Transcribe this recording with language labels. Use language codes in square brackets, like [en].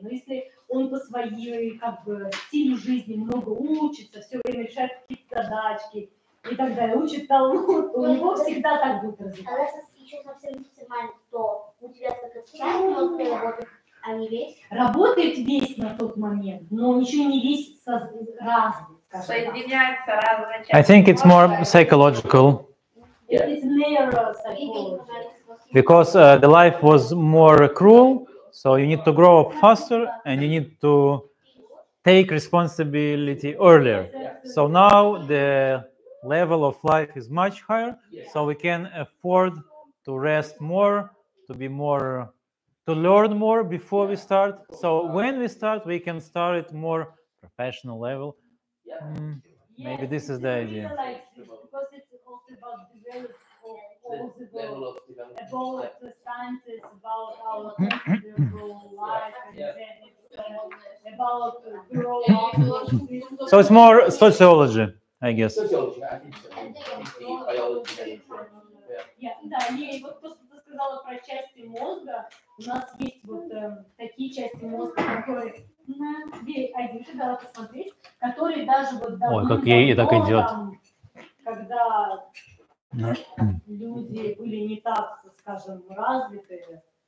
[ru] Но если он по своей, стилю жизни много учится, все время решает какие-то задачки и так далее, учит талмуд, то у него всегда так будет развиваться. А если еще совсем максимально, то у тебя только часть мозга работает, а не весь? Работает весь на тот момент, но еще не весь развит, скажем так. Соединяются разные части. [en] I think it's more psychological. It's neuropsychology. Because the life was more cruel, so you need to grow up faster and you need to take responsibility earlier. So now the level of life is much higher, so we can afford to rest more, to learn more before we start. So when we start, we can start at more professional level. Maybe this is the idea. Because it's also about development of the Level world. of development. About the sciences, about our comfortable life, and then it's about growth. So it's more sociology, I guess. Sociology, I think so. И biology. [ru] Да, и вот то, что ты сказала про части мозга, у нас есть вот такие части мозга, которые, да, посмотреть, которые даже вот Ой, как ей так идет. Когда люди были не так, скажем, развиты.